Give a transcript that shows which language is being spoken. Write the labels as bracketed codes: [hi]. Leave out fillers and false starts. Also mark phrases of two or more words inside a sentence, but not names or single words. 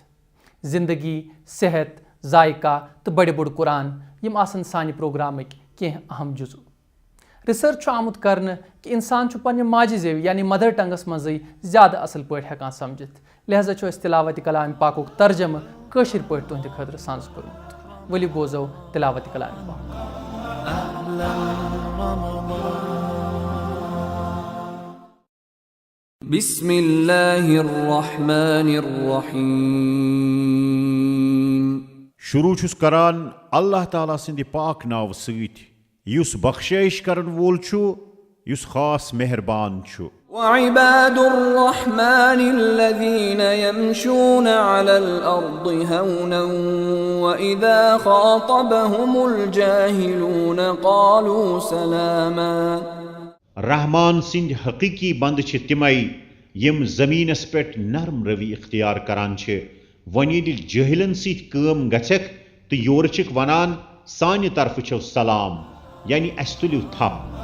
[ks] زندگی، صحت، ذائقہ تہٕ بڑِ بوٚڑ قرآن یِم آسن سانہِ پروگرامٕکۍ کینٛہہ اہم جُزو۔ رِسرچ چھُ آمُت کرنہٕ کہِ اِنسان چھُ پننہِ ماجہِ زیوِ یعنی مدر ٹنگس منٛزٕے زیادٕ اصل پٲٹھۍ ہٮ۪کان سمجھِتھ، لہذا چھُ أسۍ تلاوتِ کلامِ پاکُک ترجمہٕ کٲشِر پٲٹھۍ تُہنٛدِ خٲطرٕ سانس کوٚرمُت۔ ؤلِو بوزو تلاوتِ کلامِ پاک۔ [ar] بسم اللہ الرحمن الرحیم۔ [ks] شروع چھُس کران اللہ تعالیٰ سٕنٛدِ پاک ناوٕ سۭتۍ یُس بخشٲیش کرن وول چھُ، یُس خاص مہربان چھُ۔ [ar] وعباد الرحمن الذين يمشون على الأرض هونا وإذا خاطبهم الجاهلون قالوا سلاما۔ [ks] رحمان سٕنٛدۍ حقیقی بنٛد چھِ تِمے یِم زٔمیٖنس پٮ۪ٹھ نرم روی اختیار کران چھِ، وۄنۍ ییٚلہِ جٲہلن سۭتۍ کٲم گژھٮ۪کھ تہٕ یورٕ چھِکھ ونان سانہِ طرفہٕ چھو سلام، یعنی اسہِ تُلِو تھپھ۔